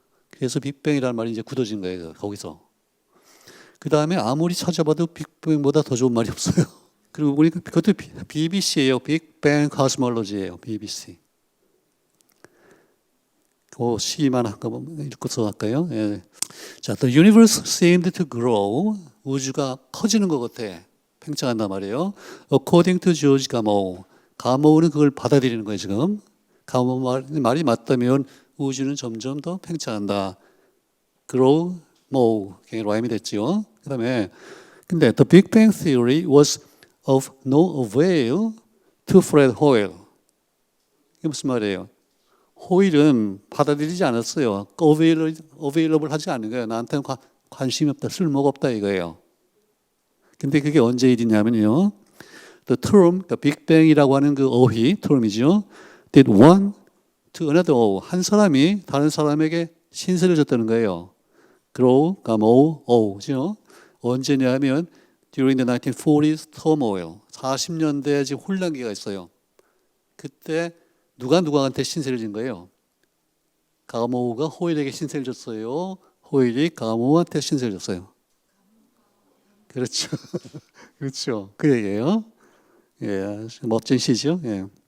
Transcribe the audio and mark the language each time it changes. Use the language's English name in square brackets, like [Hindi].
[Korean] 그래서 빅뱅이라는 말이 이제 굳어진 거예요. 거기서. 그 다음에 아무리 찾아봐도 빅뱅보다 더 좋은 말이 없어요. 그리고 보니까 그것도 BBC예요. 빅뱅 코스몰로지예요. BBC. 그 시만 한번 읽고서 할까요? [English] 자, the universe seemed to grow. [Korean] 우주가 커지는 것 같아. 팽창한단 말이에요. [English] According to George Gamow. [Korean] 가모우는 그걸 받아들이는 거예요, 지금. 가모우 말이 맞다면 우주는 점점 더 팽창한다. [English] grow more. [Korean] 그게 라임이 됐죠. 그다음에 근데 [English] the Big Bang Theory was of no avail to Fred Hoyle. [Korean] 이게 무슨 말이에요? 호일은 받아들이지 않았어요. available 하지 않은 거예요. 나한테는 관심이 없다, 쓸모가 없다 이거예요. 근데 그게 언제 일이냐면요. [English] The term, [Korean] the Big Bang이라고 하는 그 어휘, term이죠. [English] Did one to another owe. [Korean] 한 사람이 다른 사람에게 신세를 졌다는 거예요. grow, owe죠. 언제냐면 [English] during the 1940s turmoil. [Korean] 40년대 지금 혼란기가 있어요. 그때 누가 누구한테 신세를 진 거예요? 가모우가 호일에게 신세를 졌어요. 호일이 가모우한테 신세를 졌어요. 그렇죠. 그렇죠. 그 얘기예요. 예, 멋진 시죠. 예.